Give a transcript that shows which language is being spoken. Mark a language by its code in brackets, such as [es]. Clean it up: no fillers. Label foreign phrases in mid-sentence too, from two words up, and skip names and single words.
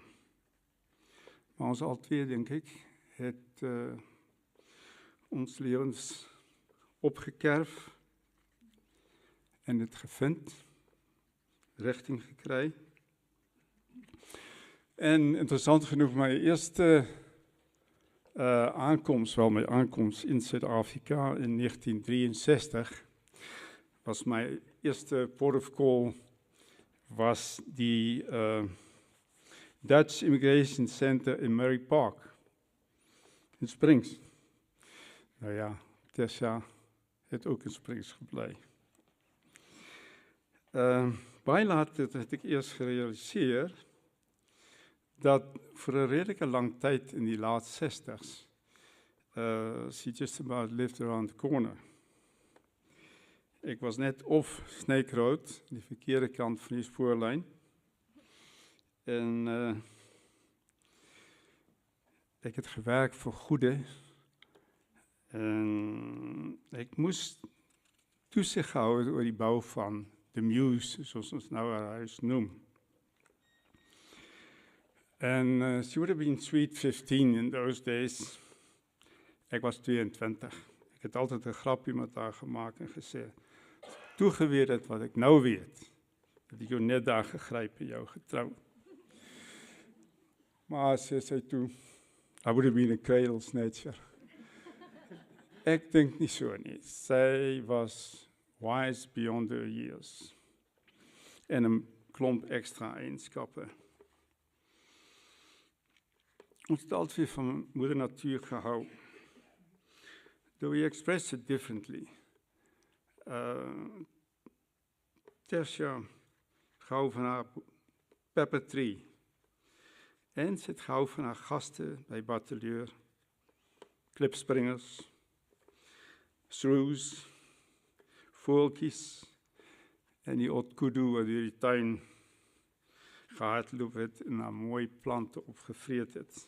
[af] Maar ons albei, dink ek, het ons lewens opgekerf en het gevind, rigting gekry. En interessant genoeg, my eerste my aankomst in Suid-Afrika in 1963, was my eerste [en] port of call, [af] was die Dutch Immigration Center in Murray Park. in Springs. Nou ja, Tersia het ook in Springs gebly. Baie later het ek eers gerealiseer dat vir 'n redelike lang tyd in die laat 60s, [en] she just about lived around the corner. [af] Ek was net of Snake Road, die verkeerde kant van die spoorlyn, en ek het gewerk vir Goede, en ek moes toesig hou oor die bou van The Muse, soos ons nou haar huis noem. [en] And she would have been sweet 15 in those days. [af] Ek was 22. Ek het altyd 'n grapjie met haar gemaak en gesê, toe geweet het wat ek nou weet, dat ek jou net daar gegryp en jou getrou. Maar sy sê toe, [en] I would have been a cradle snatcher. [af] Ek dink nie so nie. Sy was [en] wise beyond her years. [af] En 'n klomp ekstra eienskappe. Ons het altyd van moeder natuur gehou. [en] Though we express it differently. [af] Tersia gehou van haar [en] pepper tree. [af] En sy het gehou van haar gaste by Bataleur, klipspringers, shrews, voeltjies en die otkudu wat deur die tuin gehardloop het en haar mooi plante opgevreet het.